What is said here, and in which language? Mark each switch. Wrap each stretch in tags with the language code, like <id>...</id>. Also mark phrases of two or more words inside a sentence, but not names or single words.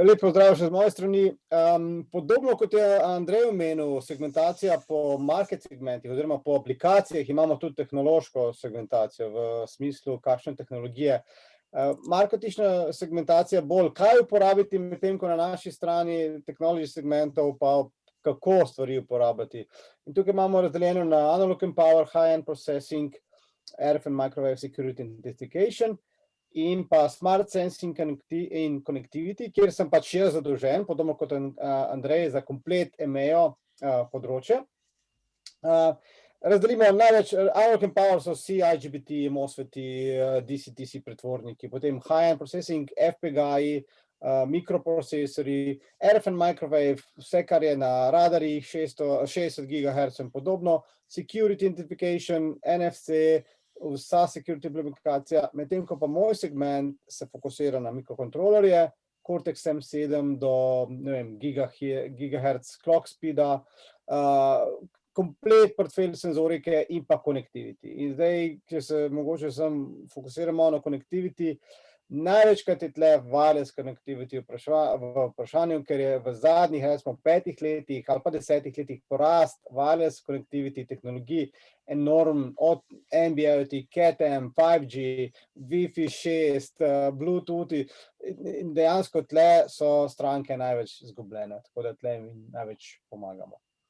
<sl>Lep pozdrav še z moje strani. Podobno kot je Andrej omenil, segmentacija po market segmentih oziroma po aplikacijah, imamo tudi tehnološko segmentacijo v smislu, kakšne tehnologije. Marketinška segmentacija bolj, kaj uporabiti, medtem ko na naši strani technology segmentov pa kako stvari uporabljati. In tukaj imamo razdeljeno na</sl> <en>analog and power, high-end processing, RF and microwave security and identification</en> <sl>in pa</sl> <en>smart sensing in connectivity,</en> <sl>kjer sem pač jaz zadolžen, podobno kot Andrej, za komplet EMEA področje. Razdelimo največ,</sl> <en>analog and power</en> <sl>so vsi IGBT, MOSFET-i, DC-DC pretvorniki, potem</sl> <en>high-end processing,</en> <sl>FPGA-ji, mikroprocesori,</sl> <en>RF and microwave,</en> <sl>vse, kar je na radarjih, 60 GHz in podobno,</sl> <en>security identification, NFC,</en> <sl>vsa security implementacija, medtem ko pa moj segment se fokusira na mikrokontrolerje, Cortex M7 do, ne vem,</sl> <en>gigahertz clock speeda,</en> <sl>komplet portfelj senzorike in pa connectivity. In zdaj, če se mogoče fokusiramo na connectivity, največkrat je tle</sl> <en>wireless connectivity</en> <sl>v vprašanju, ker je v zadnjih, recimo, 5 letih ali pa 10 letih porast</sl> <en>wireless connectivity</en> <sl>tehnologij enormen, od NB-IoT, Cat-M, 5G, Wi-Fi 6, Bluetooth, in dejansko tle so stranke največ izgubljene, tako da tle mi največ pomagamo.</sl>